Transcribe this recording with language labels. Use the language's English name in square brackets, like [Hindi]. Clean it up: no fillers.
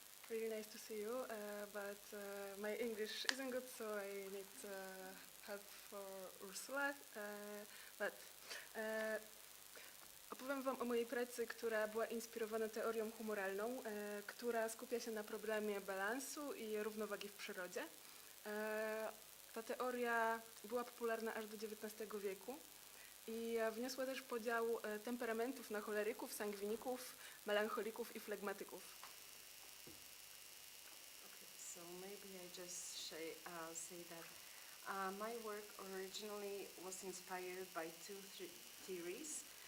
[English] Really nice to see you, but my English isn't good, so I need help for Ursula. [Polish] But opowiem Wam o mojej pracy, która była inspirowana teorią humoralną, która skupia się na problemie balansu i równowagi w przyrodzie. Ta teoria była popularna aż do XIX wieku i wniosła też podział temperamentów na choleryków, sangwiników, melancholików i flegmatyków. [English] So maybe I just say that my work originally was inspired by two theories.